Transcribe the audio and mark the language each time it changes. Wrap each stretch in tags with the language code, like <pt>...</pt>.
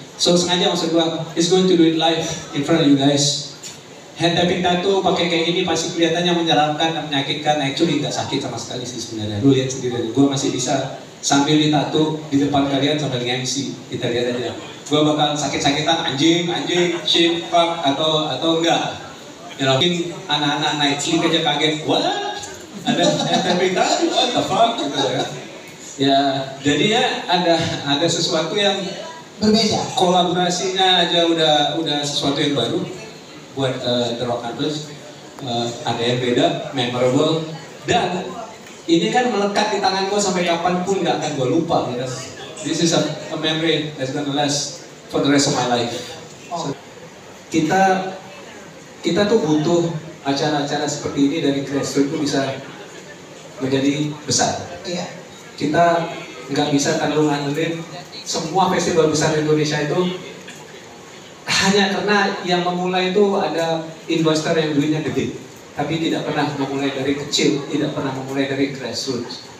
<en>So</en> <id>sengaja maksud gue</id> <en>is going to do it live in front of you guys.</en> <id>Hand tapping tattoo pakai kayak gini pasti kelihatannya menyeramkan dan menyakitkan. Actually nggak sakit sama sekali sih sebenarnya. Lu lihat sendiri, gue masih bisa sambil ditato di depan kalian sambil nge-MC. Kita lihat aja. Gue bakal sakit-sakitan anjing, shit, fuck atau enggak. Ya mungkin anak-anak Nights League aja kaget, what? Ada hand tapping tattoo,</id> <en>what the fuck</en> <id>gitu ya. Ya jadi ya ada sesuatu yang Berbeda. Kolaborasinya aja udah sesuatu yang baru buat The Rock Campus. Ada yang beda, memorable, dan ini kan melekat di tangan gue sampai kapanpun nggak akan gue lupa gitu.</id> <en>This is a memory that's gonna last for the rest of my life.</en> <id>So, kita tuh butuh acara-acara seperti ini dari grassroots itu bisa menjadi besar. Iya. Kita nggak bisa kalau ngandelin semua festival besar di Indonesia itu hanya karena yang memulai itu ada investor yang duitnya gede, tapi tidak pernah memulai dari kecil, tidak pernah memulai dari grassroots.</id>